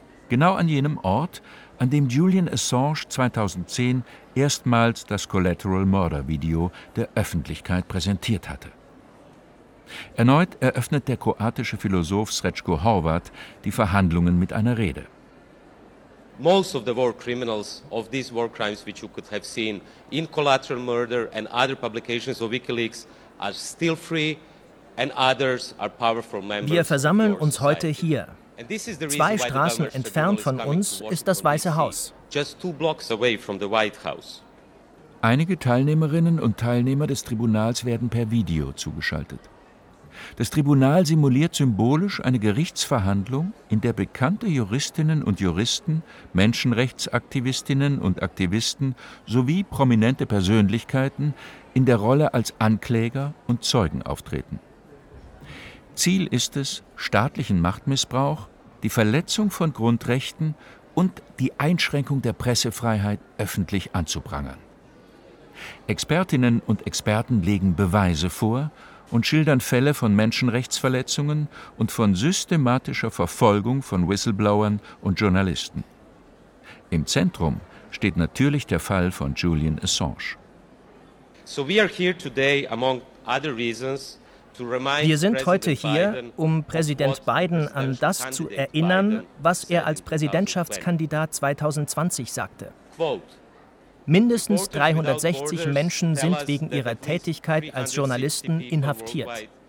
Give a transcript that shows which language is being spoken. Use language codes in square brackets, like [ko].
[de] Genau an jenem Ort, an dem Julian Assange 2010 erstmals das Collateral Murder Video der Öffentlichkeit präsentiert hatte. Erneut eröffnet der kroatische Philosoph Srećko Horvat die Verhandlungen mit einer Rede. [en] Most of the war criminals of these war crimes which you could have seen in Collateral Murder and other publications of WikiLeaks are still free and others are powerful members. [de] Wir versammeln uns heute hier. Zwei Straßen entfernt von uns ist das Weiße Haus. [en] Just two blocks away from the White House. [de] Einige Teilnehmerinnen und Teilnehmer des Tribunals werden per Video zugeschaltet. Das Tribunal simuliert symbolisch eine Gerichtsverhandlung, in der bekannte Juristinnen und Juristen, Menschenrechtsaktivistinnen und Aktivisten sowie prominente Persönlichkeiten in der Rolle als Ankläger und Zeugen auftreten. Ziel ist es, staatlichen Machtmissbrauch, die Verletzung von Grundrechten und die Einschränkung der Pressefreiheit öffentlich anzuprangern. Expertinnen und Experten legen Beweise vor und schildern Fälle von Menschenrechtsverletzungen und von systematischer Verfolgung von Whistleblowern und Journalisten. Im Zentrum steht natürlich der Fall von Julian Assange. [en] So we are here today among other reasons. [de] Wir sind heute hier, um Präsident Biden an das zu erinnern, was er als Präsidentschaftskandidat 2020 sagte. Mindestens 360 Menschen sind wegen ihrer Tätigkeit als Journalisten inhaftiert.